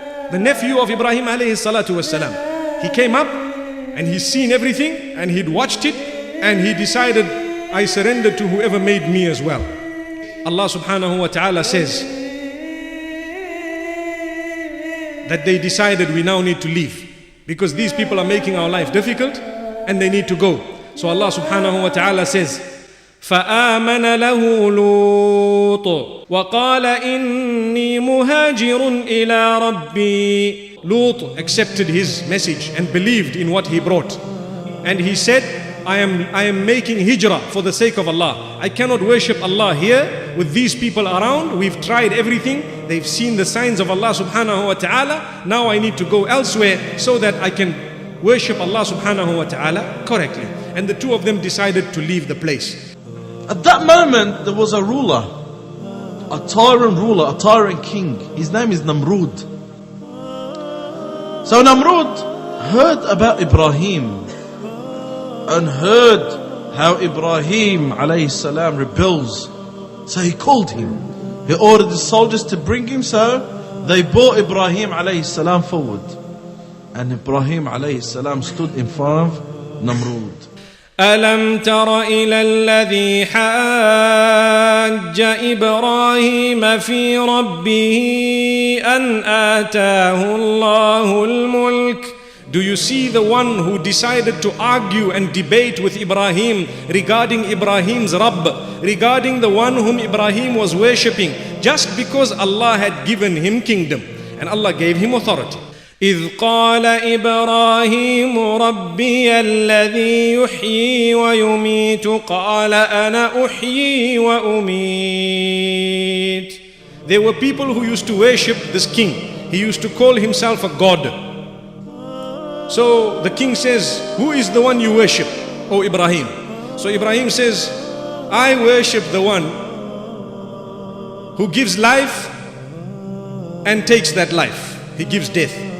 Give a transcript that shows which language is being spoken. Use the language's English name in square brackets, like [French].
[English] The nephew of Ibrahim alayhi salatu wassalam. He came up and he's seen everything and he'd watched it and he decided, I surrender to whoever made me as well. Allah subhanahu wa ta'ala says that they decided we now need to leave because these people are making our life difficult and they need to go. So Allah subhanahu wa ta'ala says, [Arabic] فآمن له لوط وقال إني مهاجر إلى ربي. [English] Lut accepted his message and believed in what he brought. And he said, I am making hijrah for the sake of Allah. I cannot worship Allah here with these people around. We've tried everything. They've seen the signs of Allah subhanahu wa ta'ala. Now I need to go elsewhere so that I can worship Allah subhanahu wa ta'ala correctly. And the two of them decided to leave the place. At that moment, there was a ruler, a tyrant ruler, a tyrant king. His name is Namrud. So Namrud heard about Ibrahim and heard how Ibrahim alayhi salam rebels. So he called him. He ordered the soldiers to bring him. So they brought Ibrahim alayhi salam forward. And Ibrahim alayhi salam stood in front of Namrud. [Arabic] ألم تر إلى الذي حاج إبراهيم في ربه أن آتاه الله الملك. [English] Do you see the one who decided to argue and debate with Ibrahim regarding Ibrahim's Rabb, regarding the one whom Ibrahim was worshipping, just because Allah had given him kingdom and Allah gave him authority. [Arabic] إذ قال إبراهيم ربي الذي يحيي ويميت قال أنا أحيي وأميت. [English] There were people who used to worship this king. He used to call himself a god. So the king says, who is the one you worship, O Ibrahim? So Ibrahim says, I worship the one who gives life and takes that life. He gives death.